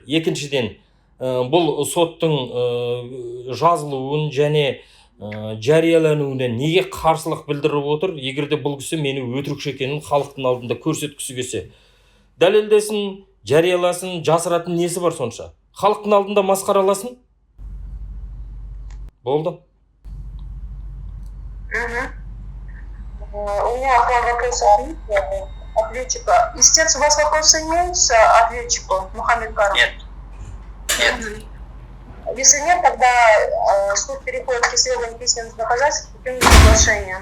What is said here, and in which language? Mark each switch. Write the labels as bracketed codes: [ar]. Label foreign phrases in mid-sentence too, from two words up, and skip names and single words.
[kk] Екіншіден, бұл соттың жазылуын және жариялануына неге қарсылық білдіріп отыр? Егерде бұл кісі мені өтірікші екенін халықтың алдында көрсеткісі келсе, дәлелдесін, жарияласын, жасыратын несі бар сонша? Халықтың алдында масқараласын? Болды. [ru] У меня к вам вопрос ответчика. Истец, у вас вопросы имеются ответчику Мухаммедкару? Нет. Если нет, тогда суд переходит к исследованию письменных доказательств путем соглашения.